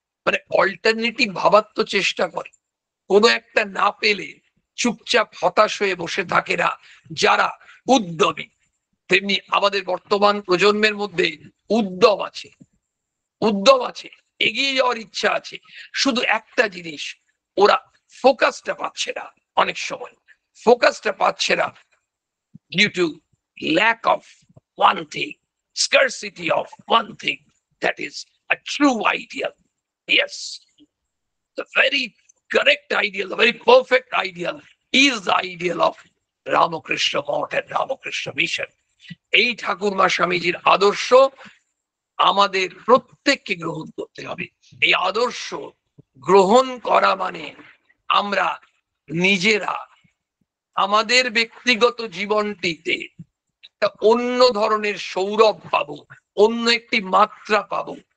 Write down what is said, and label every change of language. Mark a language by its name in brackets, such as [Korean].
[Bangla] মানে অল্টারনেটিভ ভাবার তো চেষ্টা করে। কোনো একটা না পেলে চুপচাপ হতাশ হয়ে বসে থাকে না যারা উদ্যমী। তেমনি আমাদের বর্তমান প্রজন্মের মধ্যে উদ্যম আছে, উদ্যম আছে, এগিয়ে যাওয়ার ইচ্ছা আছে। শুধু একটা জিনিস, ওরা ফোকাসটা পাচ্ছে না। অনেক সময় ফোকাসটা পাচ্ছে না [English] due to lack of one thing, scarcity of one thing, that is a true ideal. Yes, the very correct ideal, the very perfect ideal is the ideal of Ramakrishna Math and Ramakrishna Mission. [Bangla] এই ঠাকুরমা স্বামীজির আদর্শ আমাদের প্রত্যেককে গ্রহণ করতে হবে। এই আদর্শ গ্রহণ করা মানে আমরা নিজেরা আমাদের ব্যক্তিগত জীবনটিতে একটা অন্য ধরনের সৌরভ পাবো, অন্য একটি মাত্রা পাবো।